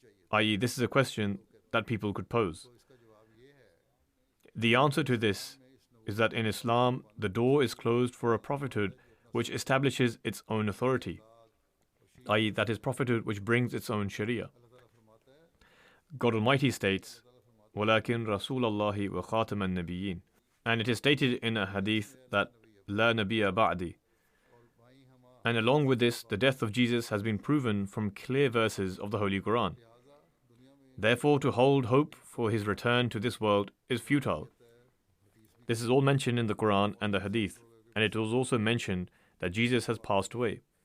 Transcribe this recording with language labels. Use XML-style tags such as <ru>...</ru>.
<en>I.e., this is a question that people could pose. The answer to this is that in Islam, the door is closed for a prophethood which establishes its own authority, i.e., that is prophethood which brings its own sharia. God Almighty states,</en> <ar>وَلَكِنْ رَسُولَ اللَّهِ وَخَاتَمَ النَّبِيِّينَ.</ar> <en>And it is stated in a hadith that</en> <ar>لَا نَبِيَّ بَعْدِي.</ar> <en>And along with this, the death of Jesus has been proven from clear verses of the Holy Quran. Therefore, to hold hope for his return to this world is futile. This is all mentioned in the Quran and the Hadith, and it was also mentioned that Jesus has passed away.</en>